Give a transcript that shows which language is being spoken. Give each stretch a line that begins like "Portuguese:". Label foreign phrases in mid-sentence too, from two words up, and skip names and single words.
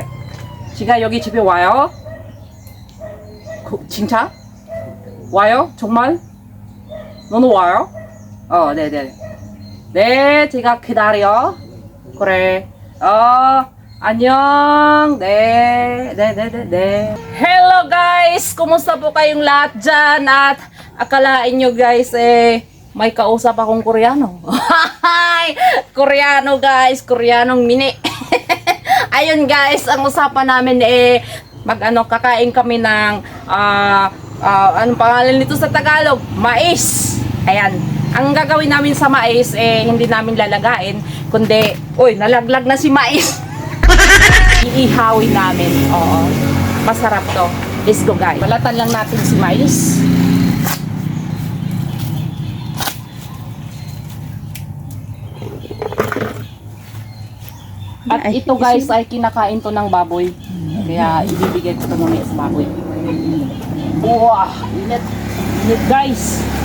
Korean: 제가 여기 집에 와요? 진짜? 와요? 정말? 너는 와요? 네네. 네, 제가 기다려. 그래. 안녕. 네.
English: Hello guys!
Filipino: Kumusta po kayong lahat dyan? At akalain nyo guys, may kausap akong Koreano. Koreano guys, Koreanong mini. Ayun guys, ang usapan namin kakain kami ng anong pangalan nito sa Tagalog? Mais. Ayan. Ang gagawin namin sa mais, hindi namin lalagain, kundi, nalaglag na si mais. Iihawin namin. Oo. Masarap to.
English: Let's go guys.
Filipino: Balatan lang natin si mais. At ito guys ay kinakain to ng baboy. Kaya ibibigay ko ito muna sa baboy. Wow! Init! Init guys!